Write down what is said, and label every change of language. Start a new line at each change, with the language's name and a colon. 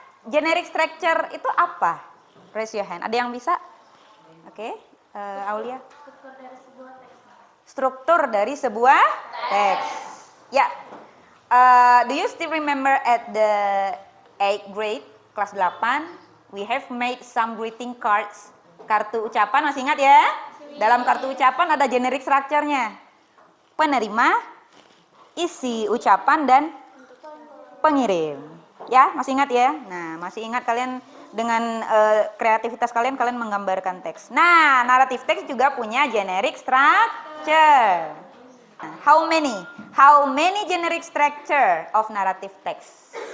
Indonesian: Generic structure itu apa?
English: Raise your hand.
Indonesian: Ada yang bisa? Oke, Aulia. Struktur dari sebuah teks. Struktur dari sebuah teks. Ya.
English: Do you still remember at the 8th grade,
Indonesian: kelas 8,
English: we have made some greeting cards.
Indonesian: Kartu ucapan masih ingat ya? Dalam kartu ucapan ada generic structure-nya. Penerima, isi ucapan dan pengirim. Ya, masih ingat ya? Nah, masih ingat kalian dengan kreativitas kalian menggambarkan teks. Nah, naratif teks juga punya generic structure.
English: How many generic structure of narrative text?